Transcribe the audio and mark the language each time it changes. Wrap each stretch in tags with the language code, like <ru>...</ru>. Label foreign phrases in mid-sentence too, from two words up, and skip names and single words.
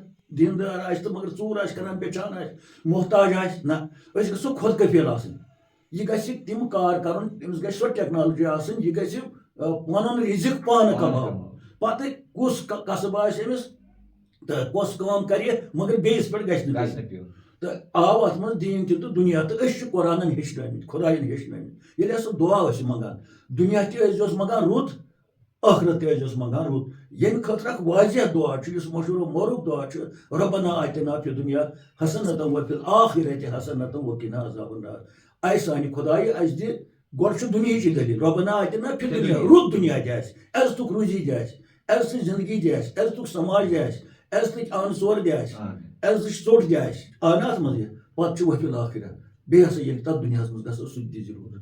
<ks>دیندار آسہِ تہٕ مگر ژوٗر آسہِ کران, بیچان آسہِ, محتاج آسہِ, نہ أسۍ گژھو خود کفیل آسٕنۍ. یہ گژھِ تِم کار کرُن, أمِس گژھِ سۄ ٹیکنالوجی آسٕنۍ, یہِ گژھِ پنُن رِزق پانہٕ کماوُن. پتہٕ کُس قصب آسہِ أمِس تہٕ کۄس کٲم کرِ مگر بیٚیِس پٮ۪ٹھ گژھِ نہٕ پیوٚن. تو آو ات من دین تہ تو دنیا تو اس قرآن ہیچنمت خدائن ہیچنمت. ییٚلہِ ہسا دعا ٲسۍ منگان دنیا تہِ ٲسۍزیوس منگان رُت, ٲخرت تہِ ٲسۍزیوس منگان رُت. ییٚمہِ خٲطرٕ اکھ واضح دعا چھُ یُس مشہوٗر و معروٗف دعا چھُ,</ks> <ar>ربنا آتنا فی دنیا حسنۃ وفی الآخرۃ حسنۃ وقنا عذاب النار.</ar> <ks>اے سانہِ خدایہِ اسہِ دِ گۄڈٕ چھُ دُنیہِچی دٔلیٖل,</ks> <ar>ربنا آتنا فی دنیا,</ar> <ks>رُت دنیا دِ اسہِ, عزتُک روزی دِ اسہِ, عزتٕچ زندگی دِ اسہِ, عزتُک سماج دِ اسہِ, عزتٕچ آن سور دِ اسہِ, عزتٕچ ژوٚٹ دِ اسہِ. آو نہ اتھ منٛز یہِ پتہٕ چھُ</ks> <ar>وفی الآخرہ.</ar> <ks>بیٚیہِ ہسا ییٚلہِ تتھ دُنیاہس منٛز گژھو سُہ تہِ دِ ضروٗرت.</ks>